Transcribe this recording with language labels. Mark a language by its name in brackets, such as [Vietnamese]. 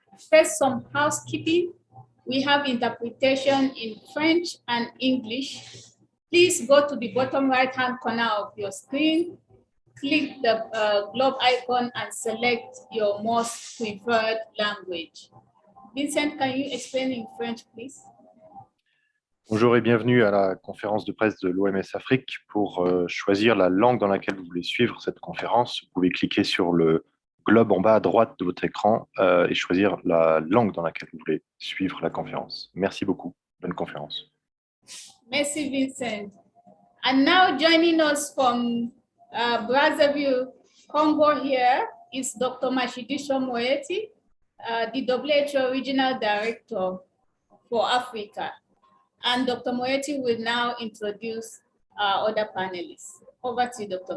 [English] First, some housekeeping. We have interpretation in French and English. Please go to the bottom right-hand corner of your screen, click the globe icon and select your most preferred language. Vincent, can you explain in French, please? [French] Bonjour et bienvenue à la conférence de presse de l'OMS Afrique. Pour choisir la langue dans laquelle vous voulez suivre cette conférence, vous pouvez cliquer sur le globe en bas à droite de votre écran et choisir la langue dans laquelle vous voulez suivre la conférence. Merci beaucoup. Bonne conférence. Merci, Vincent. [English] And now joining us from Brazzaville, Congo here is Dr. Matshidiso Moeti, the WHO Regional Director for Africa. And Dr. Moeti will now introduce our other panelists. Over to you, Dr.